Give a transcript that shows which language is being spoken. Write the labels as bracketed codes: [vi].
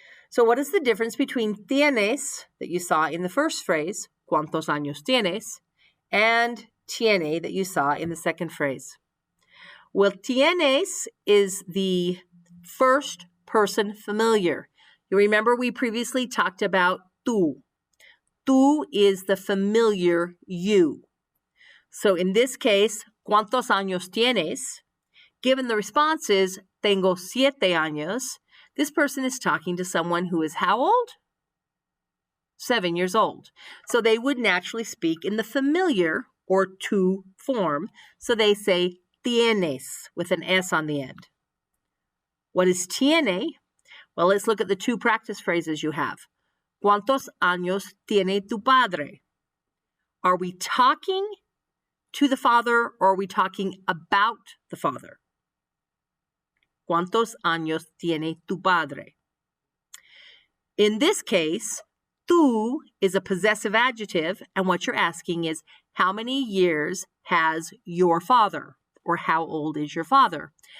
[en] So what is the difference between tienes, that you saw in the first phrase, [es] ¿Cuántos años tienes? [en] And tiene, that you saw in the second phrase? Well, tienes is the first person familiar. You remember we previously talked about tú. Tú is the familiar you. So in this case, [es] ¿Cuántos años tienes? [en] Given the response is, [es] Tengo 7 años, [en] this person is talking to someone who is how old? 7 years old. So they would naturally speak in the familiar or tú form. So they say tienes with an S on the end. What is tiene? Well, let's look at the 2 practice phrases you have. [es] ¿Cuántos años tiene tu padre? [en] Are we talking to the father or are we talking about the father? [es] ¿Cuántos años tiene tu padre? [en] In this case, tú is a possessive adjective, and what you're asking is, how many years has your father? Or how old is your father?